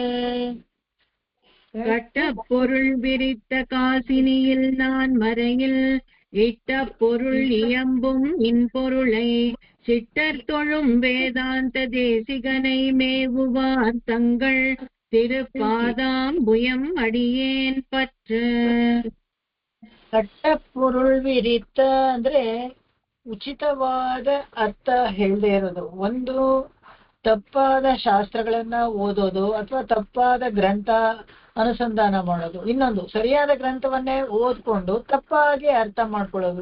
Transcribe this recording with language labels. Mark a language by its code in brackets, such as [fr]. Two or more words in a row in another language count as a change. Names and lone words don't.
[ta] கட்ட பொருள் விரித்த காசினியில் நான் மறையில் இட்ட பொருள் இயம்பும் இன் பொருளை சிட்டர் தொழும் வேதாந்த தேசிகனை மேவுவார் தங்கள் திருப்பாதாம்புயம் அடியேன் பற்று. கட்ட பொருள் விரித்த [kn] ಅಂದ್ರೆ ಉಚಿತವಾದ ಅರ್ಥ ಹೇಳದೆ ಇರೋದು. ಒಂದು ತಪ್ಪಾದ ಶಾಸ್ತ್ರಗಳನ್ನ ಓದೋದು ಅಥವಾ ತಪ್ಪಾದ ಗ್ರಂಥ ಅನುಸಂಧಾನ ಮಾಡೋದು, ಇನ್ನೊಂದು ಸರಿಯಾದ ಗ್ರಂಥವನ್ನೇ ಓದ್ಕೊಂಡು ತಪ್ಪಾಗಿ ಅರ್ಥ ಮಾಡ್ಕೊಳ್ಳೋದು.